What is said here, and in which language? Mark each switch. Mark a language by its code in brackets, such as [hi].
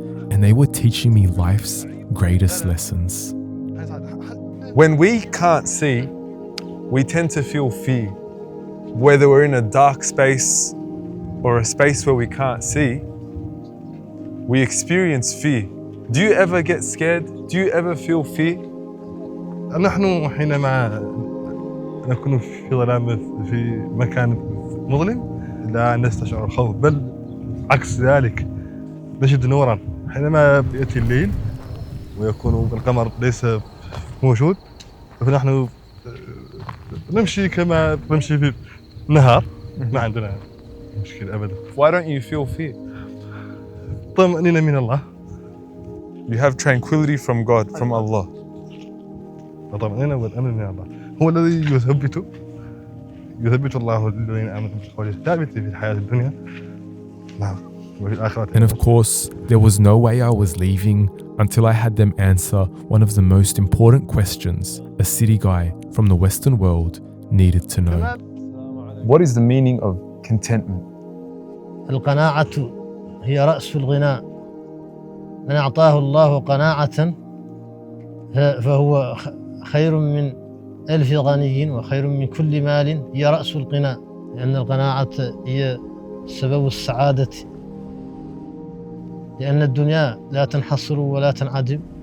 [en] And they were teaching me life's greatest lessons. When we can't see, we tend to feel fear. Whether we're in a dark space or a space where we can't see, we experience fear. Do you ever get scared? Do you ever feel fear? [ar] نحن حينما نكون في ظلام في مكان مظلم لا نستشعر الخوف، بل عكس ذلك نجد نورا. حينما يأتي الليل ويكون القمر ليس موجود فنحن نمشي كما نمشي في النهار، ما عندنا مشكلة أبدا. [en] Why don't you feel fear? [ar] طمأنينة من الله. [en] You have tranquility from God, from Allah. [ar] الطمأنينة والأمن من الله هو الذي يثبت الله الذين آمنوا بالقول الثابت في الحياة الدنيا نعم وفي الآخرة. [en] And of course, there was no way I was leaving until I had them answer one of the most important questions a city guy from the Western world needed to know. What is the meaning of contentment? [ar] القناعة هي رأس الغناء. من أعطاه الله قناعة فهو خير من 1000 غني وخير من كل مال. هي رأس الغناء لأن القناعة هي سبب السعادة، لأن الدنيا لا تنحصر ولا تنعدم.